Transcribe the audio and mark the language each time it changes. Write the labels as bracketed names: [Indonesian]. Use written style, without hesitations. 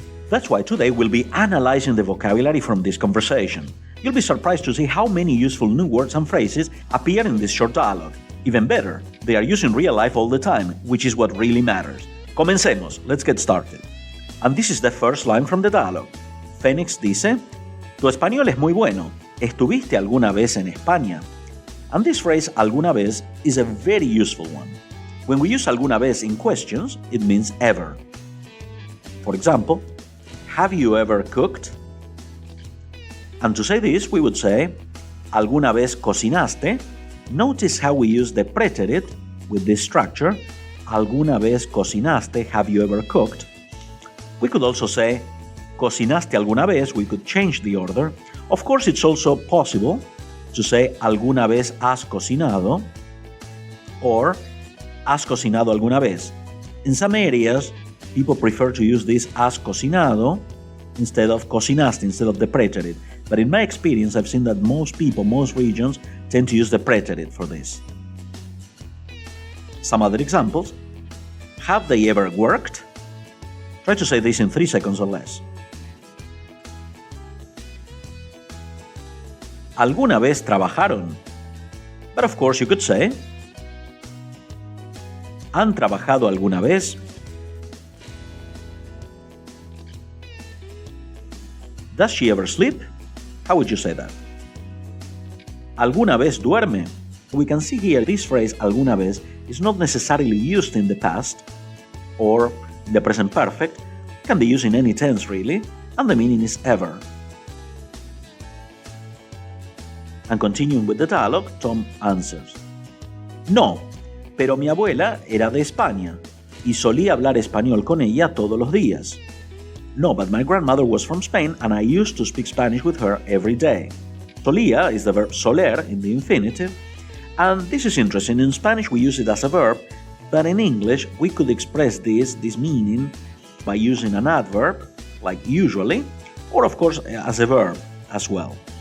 [English] That's why today we'll be analyzing the vocabulary from this conversation. You'll be surprised to see how many useful new words and phrases appear in this short dialogue. Even better, they are used in real life all the time, which is what really matters. [Spanish] Comencemos, [English] let's get started. And this is the first line from the dialogue. [Spanish] Phoenix dice, tu español es muy bueno. ¿Estuviste alguna vez en España? [English] And this phrase, alguna vez, is a very useful one. When we use alguna vez in questions, it means ever. For example, have you ever cooked? And to say this, we would say, [Spanish] ¿alguna vez cocinaste? [English] Notice how we use the preterite with this structure. [Spanish] ¿Alguna vez cocinaste? [English] Have you ever cooked? We could also say, [Spanish] ¿cocinaste alguna vez? [English] We could change the order. Of course, it's also possible to say, [Spanish] ¿alguna vez has cocinado? Or, ¿has cocinado alguna vez? [English] In some areas, people prefer to use this has cocinado instead of cocinaste, instead of the preterite. But in my experience, I've seen that most people, most regions, tend to use the preterite for this. Some other examples. Have they ever worked? Try to say this in 3 seconds or less. [Spanish] ¿Alguna vez trabajaron? [English] But of course you could say, [Spanish] ¿han trabajado alguna vez? [English] Does she ever sleep? How would you say that? [Spanish] ¿Alguna vez duerme? [English] We can see here this phrase alguna vez is not necessarily used in the past or in the present perfect. It can be used in any tense really, and the meaning is ever. And continuing with the dialogue, Tom answers. [Spanish] No, pero mi abuela era de España y solía hablar español con ella todos los días. [English] No, but my grandmother was from Spain and I used to speak Spanish with her every day. Solía is the verb soler in the infinitive, and this is interesting. In Spanish we use it as a verb, but in English we could express this meaning by using an adverb, like usually, or of course as a verb as well.